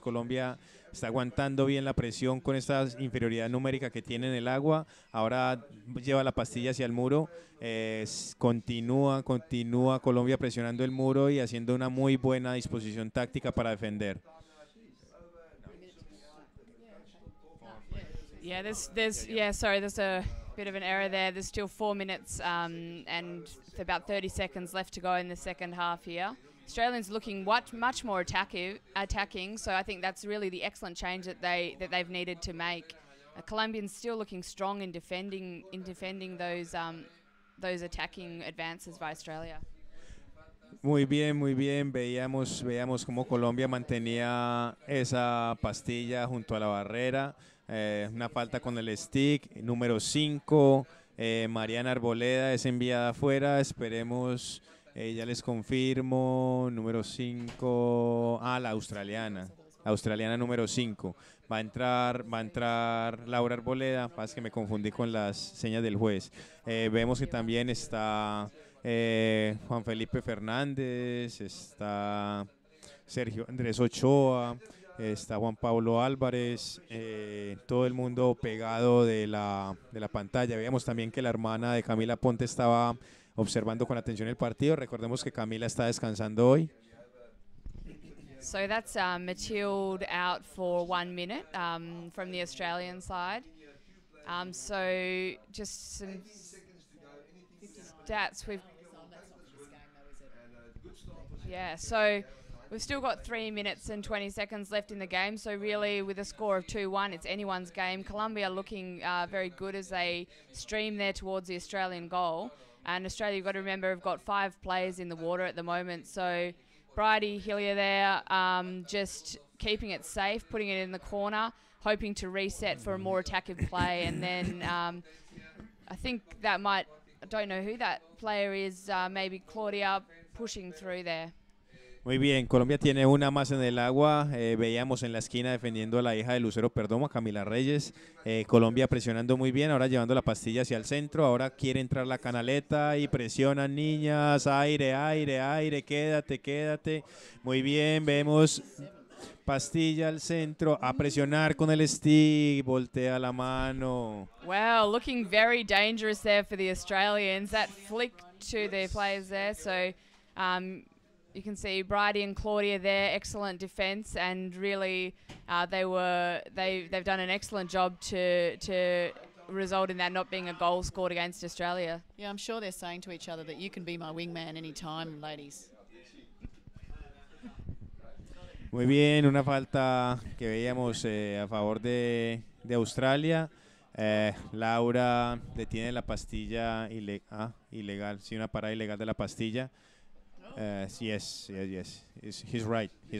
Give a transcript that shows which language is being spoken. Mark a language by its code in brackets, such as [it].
[es] Colombia está aguantando bien la presión con esta inferioridad numérica que tiene en el agua. Ahora lleva la pastilla hacia el muro. Continúa Colombia presionando el muro y haciendo una muy buena disposición táctica para defender. [en] Yeah, there's a bit of an error there. There's still 4 minutes and about 30 seconds left to go in the second half here. Australians looking much more attacking, so I think that's really the excellent change that they've needed to make. Colombians still looking strong in defending those attacking advances by Australia. [es] Muy bien, veíamos cómo Colombia mantenía esa pastilla junto a la barrera, una falta con el stick, número 5, Mariana Arboleda es enviada afuera, esperemos, ya les confirmo, número 5, la australiana número 5, va a entrar Laura Arboleda, pasa que me confundí con las señas del juez, vemos que también está Juan Felipe Fernández, está Sergio Andrés Ochoa, está Juan Pablo Álvarez, todo el mundo pegado de la pantalla. Veíamos también que la hermana de Camila Ponte estaba observando con atención el partido. Recordemos que Camila está descansando hoy. [en] So that's Mathilde out for 1 minute from the Australian side. So just some stats. So we've still got 3 minutes and 20 seconds left in the game. So really, with a score of 2-1, it's anyone's game. Colombia looking very good as they stream there towards the Australian goal. And Australia, you've got to remember, have got 5 players in the water at the moment. So Bridie Hillier there, just keeping it safe, putting it in the corner, hoping to reset for a more attacking play. And then I think that I don't know who that player is, maybe Claudia pushing through there. [es] Muy bien, Colombia tiene una más en el agua, veíamos en la esquina defendiendo a la hija de Lucero Perdomo, Camila Reyes, Colombia presionando muy bien, ahora llevando la pastilla hacia el centro, ahora quiere entrar la canaleta y presionan niñas, aire, quédate, muy bien, vemos pastilla al centro, a presionar con el stick, voltea la mano. [en] Wow, looking very dangerous there for the Australians, that flick to the players there, so you can see Bridie and Claudia there, excellent defence, and really they've done an excellent job to result in that not being a goal scored against Australia. Yeah, I'm sure they're saying to each other that you can be my wingman anytime, ladies. [es] Muy bien, una falta que veíamos a favor de Australia. Laura detiene la pastilla ilegal, sí, una parada ilegal de la pastilla. [en] Yes. He's right.